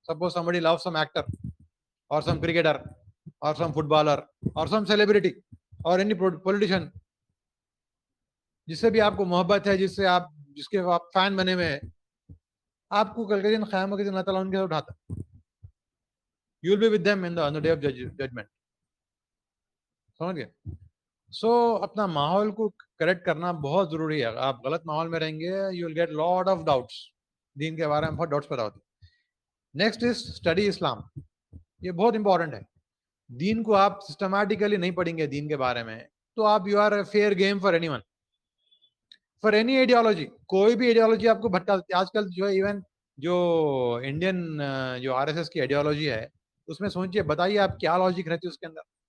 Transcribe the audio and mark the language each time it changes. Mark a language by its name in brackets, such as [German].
[English] Suppose somebody loves some actor or some cricketer or some footballer or some celebrity or any politician, [Hindi] जिससे भी आपको मोहब्बत है, जिसके आप फैन बने हुए हैं, आपको कल के दिन क़यामत के दिन अल्लाह ताला उनके साथ उठाता. [English] You will be with them on the day of judgment. [Hindi] समझ गए? So अपना माहौल को करेक्ट करना बहुत जरूरी है. आप गलत माहौल में रहेंगे, [English] you will get lot of doubts. [Hindi] दीन के बारे में बहुत डाउट्स पैदा होते हैं. [English] Next is study Islam. [Hindi] ये बहुत इंपॉर्टेंट है. दीन को आप सिस्टमैटिकली नहीं पढ़ेंगे दीन के बारे में, तो आप [English] You are fair game for anyone, for any ideology. [Hindi] कोई भी आइडियोलॉजी आपको भटका सकती है. आजकल जो है इवन जो इंडियन जो आरएसएस की आइडियोलॉजी है, उसमें सोचिए, बताइए आप क्या लॉजिक रहती है उसके अंदर.